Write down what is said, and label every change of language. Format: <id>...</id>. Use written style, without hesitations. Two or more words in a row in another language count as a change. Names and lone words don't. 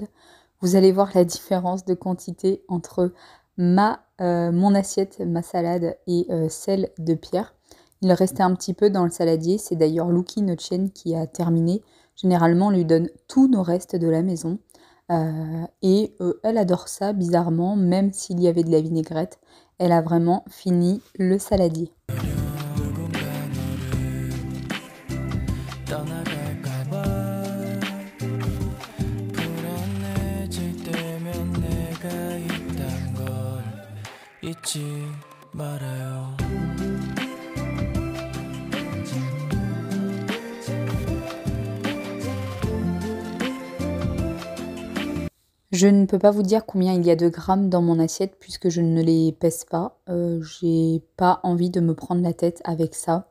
<fr>Vous allez voir la différence de quantité entre mon assiette, ma salade et celle de Pierre. Il restait un petit peu dans le saladier, c'est d'ailleurs Lucky, notre chienne, qui a terminé. Généralement, on lui donne tous nos restes de la maison. Et elle adore ça, bizarrement, même s'il y avait de la vinaigrette. Elle a vraiment fini le saladier.</fr> <ko>떠나갈까봐 불안해질 때면 내가 있단 걸 잊지 말아요.</ko> <fr>Je ne peux pas vous dire combien il y a de grammes dans mon assiette puisque je ne les pèse pas. J'ai pas envie de me prendre la tête avec ça.</fr>